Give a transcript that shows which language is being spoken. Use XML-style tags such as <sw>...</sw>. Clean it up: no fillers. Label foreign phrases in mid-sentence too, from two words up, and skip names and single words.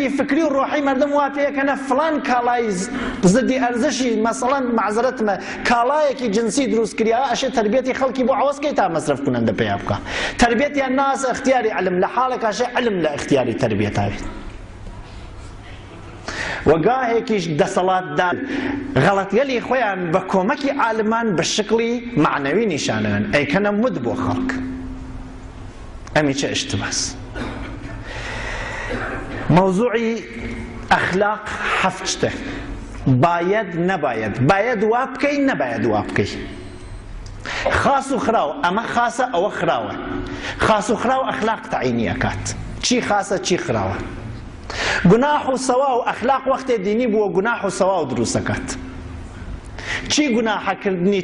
<sdh>فکری و ڕۆحی مردم وا پێیەکەنە فڵان کاڵای زدی ئەرزشی مەسەڵەن معزەرەتمە کاڵایەکی جنسی دروست کردیەوە ئەشێ تربیەتی خەڵکی بۆ عەوەزکەی تا مەسرەف کونەندە پێیا بکە تربیەتیان ناسە اختیاری علم لە حاڵێکاشێ علم لە اختیاری تربیەتاوێت وەگاهێکیش دەسەڵاتدار غەڵەتگەلی خۆیان بە کۆمەکی عالمان بە شکلی معنەوی نیشانەن ئەیکەنە مد بۆ خەڵک ئەمی چه ئشتباس موضوعی ئەخلاق هەفت شتە باید نەباید باید وا بکەی نەباید وا بکەی خاس و خراو ئەمە خاسە ئەوە خراوە خاس و خراو ئەخلاق تەعینی ئەکات چی خاسە چی خراوە گوناح و سەوا و ئەخلاق وەختێ دینی بووە گوناح و سەوا و دروست ئەکات چی گوناحەکردنی</sdh>